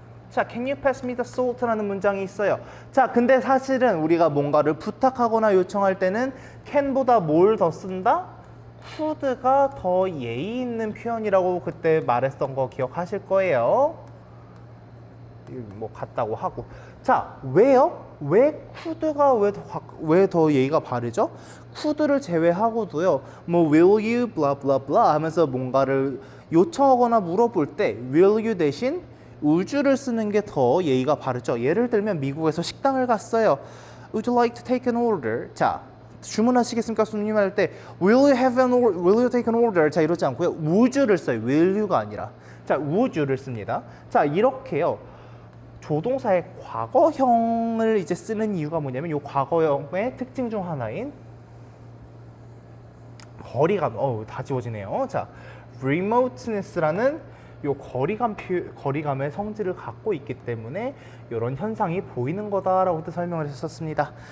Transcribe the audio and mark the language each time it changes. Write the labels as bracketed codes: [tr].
[en] 자, can you pass me the salt라는 [ko] 문장이 있어요. 자, 근데 사실은 우리가 뭔가를 부탁하거나 요청할 때는 can보다 뭘 더 쓴다? could가 더 예의 있는 표현이라고 그때 말했던 거 기억하실 거예요. 뭐 같다고 하고. 자, 왜요? 왜 could가 왜 더 예의가 바르죠? could를 제외하고도요. 뭐 [en] will you blah blah blah [ko] 하면서 뭔가를 요청하거나 물어볼 때 will you 대신 우주를 쓰는 게 더 예의가 바르죠. 예를 들면 미국에서 식당을 갔어요. [en] Would you like to take an order? [ko] 자, 주문하시겠습니까? 손님 할 때 [en] Will you take an order? [ko] 자, 이러지 않고요. would를 써요. will you가 아니라. 자, would를 씁니다. 자, 이렇게요. 조동사의 과거형을 이제 쓰는 이유가 뭐냐면 이 과거형의 특징 중 하나인 거리감. 다 지워지네요. 자, remoteness라는 요 거리감의 성질을 갖고 있기 때문에 이런 현상이 보이는 거다라고 설명을 했었습니다.